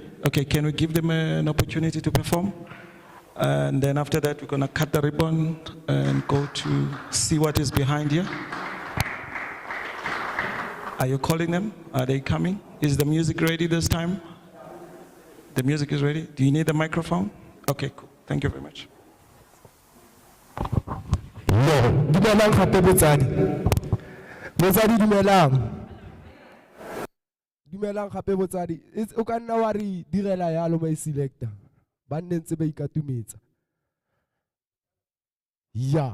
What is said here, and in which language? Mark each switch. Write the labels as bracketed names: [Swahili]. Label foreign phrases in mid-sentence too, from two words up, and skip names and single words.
[English] Okay, can we give them an opportunity to perform? And then after that, we're going to cut the ribbon and go to see what is behind here. Are you calling them? Are they coming? Is the music ready this time? The music is ready? Do you need the microphone? Okay, cool. Thank you very much. [Tswana] Dumelang gape botsadi. Botsadi dumelang. Dumelang gape botsadi. O ka nna wa re direla yalo mai selector. Ba nnentse ba ikatumetsa. Ya.